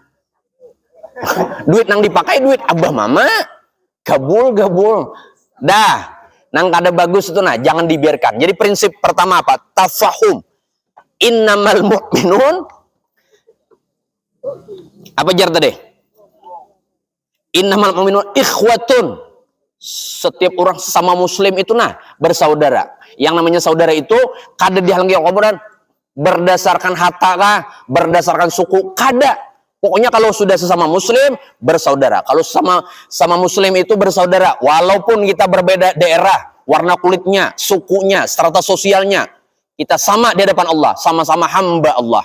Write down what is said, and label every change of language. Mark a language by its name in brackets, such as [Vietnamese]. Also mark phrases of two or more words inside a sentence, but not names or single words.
[Banjar] Duit nang dipakai duit abah mama. Gabul. Dah, nang kada bagus itu nah, jangan dibiarkan. [Indonesian] Jadi prinsip pertama apa? [Arabic] تفاهم. إنما المؤمنون. [Banjar] Apa jar tadi? [Arabic] إنما المؤمنون إخوة. [Indonesian] Setiap orang sesama muslim itu nah bersaudara. [Banjar] Yang namanya saudara itu kada dihalangi kemudian berdasarkan harta kah, berdasarkan suku, kada. [Indonesian] Pokoknya kalau sudah sesama muslim bersaudara. Kalau sama muslim itu bersaudara, walaupun kita berbeda daerah, warna kulitnya, sukunya, strata sosialnya, kita sama di hadapan Allah, sama-sama hamba Allah.